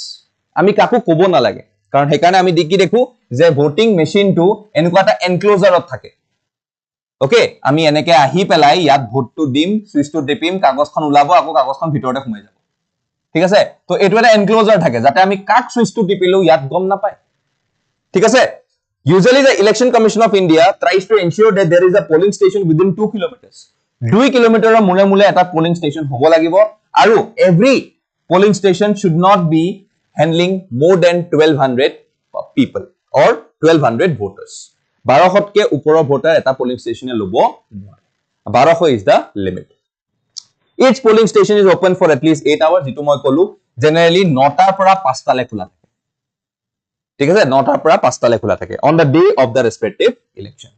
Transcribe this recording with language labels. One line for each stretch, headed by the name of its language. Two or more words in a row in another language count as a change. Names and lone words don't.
Assamese: আমি কাকো কব নালাগে, কাৰণ হেকাৰণে আমি কি দেখো যে ভোটিং মেচিনটো এনেকুৱা এটা এনক্লোজাৰত থাকে। ওকে, আমি এনেকে আহি পেলাই ইয়াত ভোটটো দিম, সুইচটো টিপিম, কাগজখন ওলাব, আকৌ কাগজখন ভিতৰতে সোমাই যাব। ঠিক আছে? তো এটো এটা এনক্লোজাৰ থাকে যাতে আমি কাক সুইচটো টিপিলো ইয়াত গম নাপায়। ঠিক আছে?
English: Usually the Election Commission of India tries to ensure that there is a polling station within 2 kilometers. 2
Assamese: কিলোমিটাৰৰ মুলে মুলে এটা
English: polling station
Assamese: হ'ব লাগিব আৰু
English: every polling station should not be handling more than 1200 people or 1200 voters.
Assamese: 1200কে ওপৰৰ ভোটাৰ এটা
English: polling station
Assamese: এ লব নোৱাৰে।
English: 1200 is the limit. Each polling station is open for at least 8 hours,
Assamese: যেটো মই কলো generally 9টাৰ পৰা 5টালৈ খোলা থাকে। ঠিক আছে? 9টাৰ পৰা 5টালৈ খোলা থাকে
English: on the day of the respective elections.